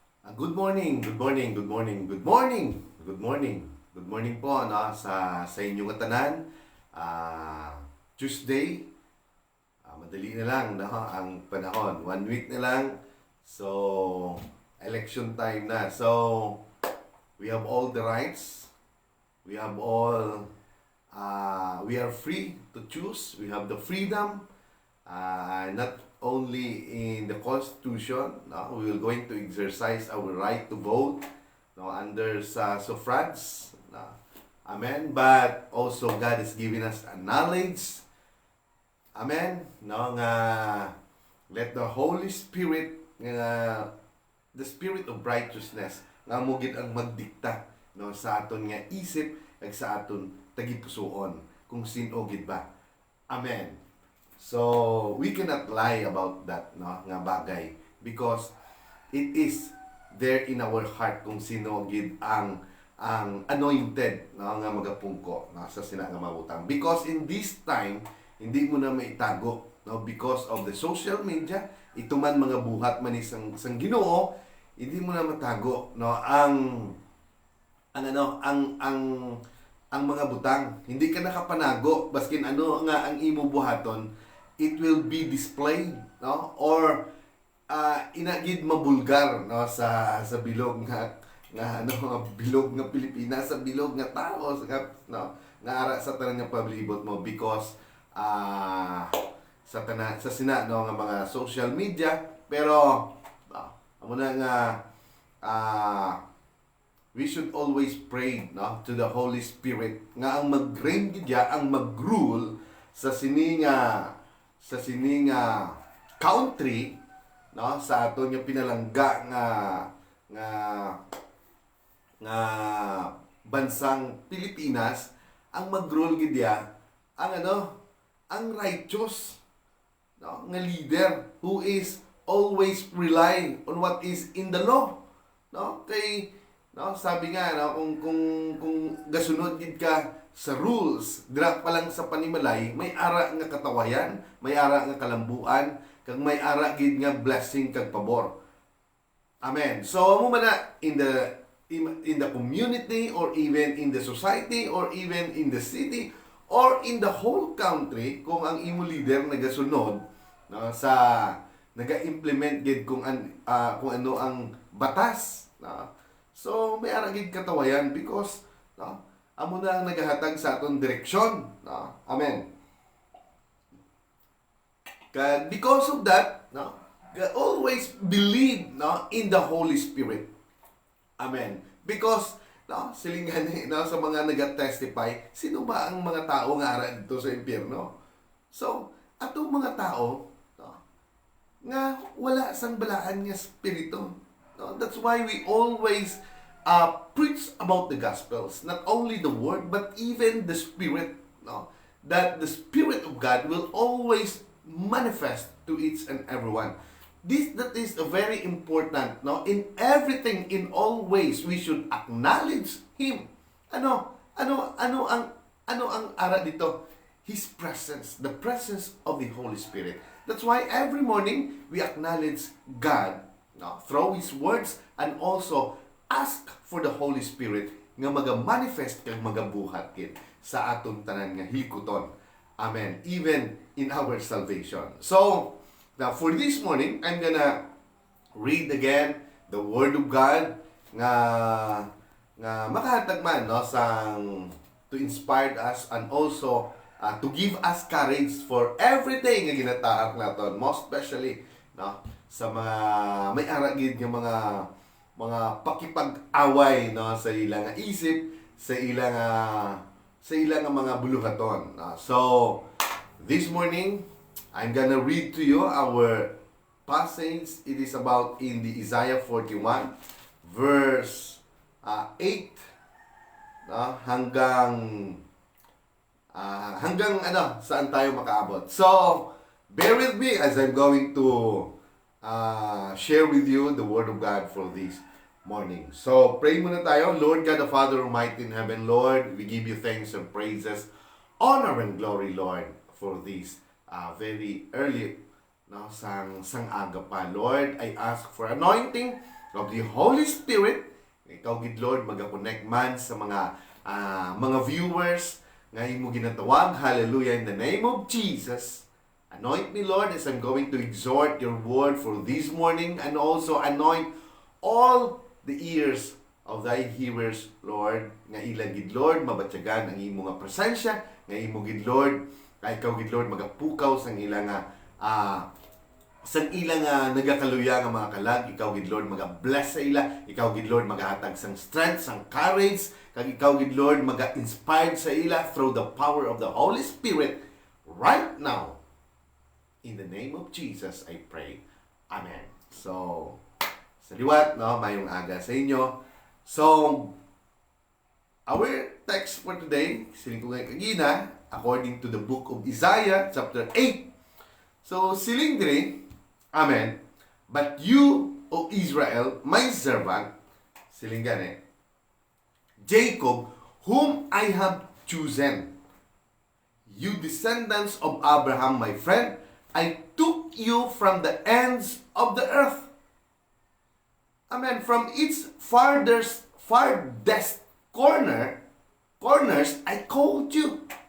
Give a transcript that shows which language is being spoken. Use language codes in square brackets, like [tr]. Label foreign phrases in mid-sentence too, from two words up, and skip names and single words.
[en] Good morning, good morning, good morning, good morning, good morning. Good morning [hil] po no, sa inyong tanan. [tl] Tuesday, madali na lang no, ang panahon. 1 week na lang. So, [en] election time [tl] na. [en] So, we have all the rights. We have all, we are free to choose. We have the freedom. Not only in the Constitution, no, we will going to exercise our right to vote no, under sa suffrage. No, amen. But also God is giving us a knowledge. Amen. No, nga let the Holy Spirit, the Spirit of righteousness, [hil] nga mo gid ang magdikta no, sa aton nga isip ag sa aton tagipusoon kung sino gid ba. [en] Amen. So, we cannot lie about that, [hil] no, nga bagay. [en] Because it is there in our heart [hil] kung sino gid ang anointed, no, nga magapungko, no, sa sina nga mabutang. [en] Because in this time, [tl] hindi mo na maitago, [hil] no, [en] because of the social media, [hil] ito man mga buhat man isang Ginoo, [tl] hindi mo na matago, [hil] no, ang mga butang. Hindi ka nakapanago, baskin ano nga ang imo buhaton, [en] it will be displayed, [hil] no, or inagid mabulgar no sa bilog nga bilog nga Pilipinas, sa bilog nga tao no, nga ara sa tanan nga paglibot mo because sa sina no nga mga [en] social media. [hil] Pero amo na nga [en] we should always pray [hil] no [en] to the Holy Spirit [hil] nga ang mag-reign gid ang mag-rule sa sininga country no, sa aton yung pinalangga nga bansang Pilipinas. Ang mag-rule gid ang [en] righteous no, nga leader who is always rely on what is in the law, [hil] no, kay no, sabi nga no, kung gasunod gid ka sa rules, dira pa lang sa panimalay, may ara nga katawayan, may ara nga kalambuan, kag may ara gid nga blessing kag pabor. [en] Amen. So [hil] mo man na [en] in the community or even in the society or even in the city or in the whole country, [hil] kung ang imo leader nagasunod no, sa naga-implement gid kung ano ang batas, no? So may ara gid katawayan because no, amo na ang nagahatag sa aton direksyon. No? Amen. [en] Because of that, no, always believe no, in the Holy Spirit. Amen. [hil] Because no, silingan no, sa mga nag-testify, sino ba ang mga tao nga ara dito sa impyerno? So, atong mga tao no, nga wala sang balaan nga spirito. No? [en] That's why we always preach about the Gospels, not only the Word, but even the Spirit, no? That the Spirit of God will always manifest to each and everyone. That is very important, no? In everything, in all ways, we should acknowledge Him. [hil] Ano ang ara dito? [en] His presence, the presence of the Holy Spirit. That's why every morning we acknowledge God, no? Through His words, and also ask for the Holy Spirit [hil] nga maga-manifest kag magabuhat gid sa aton tanan nga hikuton. Amen. [en] Even in our salvation. So, now for this morning, I'm gonna read again the Word of God [hil] nga makahatag man no sang [en] to inspire us and also to give us courage for everything [hil] nga ginataak naton, [en] most especially [hil] no sa mga may ara gid nga mga pakipag-away no sa ilang isip, sa ilang mga buluhaton. [en] So this morning I'm gonna read to you our passage. It is about in the Isaiah 41 verse 8 no, [tl] hanggang saan tayo makaabot. [en] So bear with me as I'm going to share with you the Word of God for this morning. [tl] So, pray muna tayo. [en] Lord God, the Father Almighty in heaven, Lord, we give you thanks and praises, honor and glory, Lord, for this very early no, [hil] sang aga pa. [en] Lord, I ask for anointing of the Holy Spirit. [hil] Ikaw, gid Lord, mag-connect man sa mga viewers nga imo ginatawag. [en] Hallelujah, in the name of Jesus. Anoint me, Lord, as I'm going to exhort your word for this morning, and also anoint all the ears of thy hearers, Lord, [hil] nga ilang gid Lord mabatyagan ang imo nga presensya, nga imo gid Lord, kay ikaw gid Lord magapukaw sang ilang nagakaluya nga mga kalag. Ikaw gid Lord maga-bless sa ila, ikaw gid Lord magahatag sang strength, sang courage, kag ikaw gid Lord maga-inspired sa ila [en] through the power of the Holy Spirit right now. In the name of Jesus, I pray. Amen. So, [hil] sa liwat, no, mayong aga sa inyo. [en] So, our text for today, [hil] siling ko ngayon kagina, [en] according to the book of Isaiah, chapter 8. So, [hil] siling dire, amen. [en] But you, O Israel, my servant, [hil] siling gani, [en] Jacob, whom I have chosen, you descendants of Abraham, my friend, I took you from the ends of the earth. Amen. From its farthest corners, I called you.